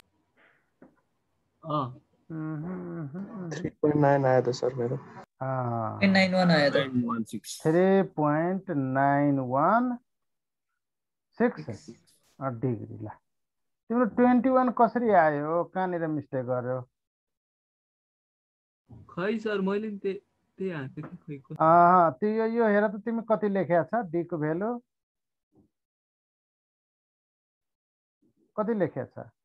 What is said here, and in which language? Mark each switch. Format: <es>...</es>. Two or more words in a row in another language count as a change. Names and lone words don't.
<hi>3.9 आया था सर मेरा। हाँ 91 आया था।</hi> <ne>3.916 डिग्री ला। तिम्रो 21 कसरी आयो? कहाँनिर मिस्टेक गर्यो? खै सर मैले नि त्यही हान्थे खै त्यो यो हेर त तिमी कति लेखेको छ डी को भ्यालु कति लेखेको छ?</ne>